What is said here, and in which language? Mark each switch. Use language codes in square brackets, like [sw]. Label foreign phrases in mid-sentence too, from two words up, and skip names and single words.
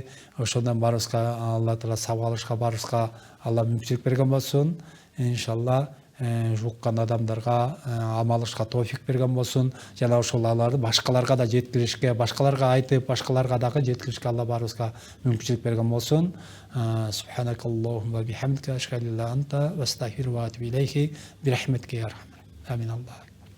[ky] Ошондон баарыбызга Алла Таала сабак алышка баарыбызга Алла мүмкүнчүлүк берген болсун. Иншалла жуккан адамдарга амал кылышка тоофик берген болсун. Жана ошоларды башкаларга да жеткиришке, башкаларга айтып, башкаларга дагы жеткиришке Алла баарыбызга мүмкүнчүлүк берген болсун. [ar] سبحانك اللهم بحمدك أشهد لا أنت وأستغفر وأتوب إليه برحمتك يا أرحم. آمين الله.